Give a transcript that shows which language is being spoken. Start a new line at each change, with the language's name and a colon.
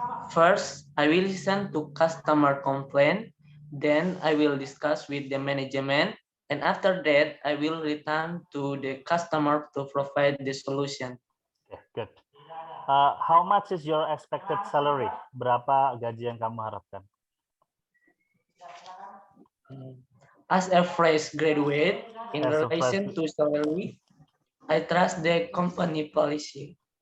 English: First, I will listen to customer complaint. Then I will discuss with the management. And after that, I will return to the customer to provide the solution. Okay, good. How much is your expected salary?
Indonesian: Berapa gaji yang kamu harapkan?
English: As a fresh graduate, in relation to salary, I trust the company policy.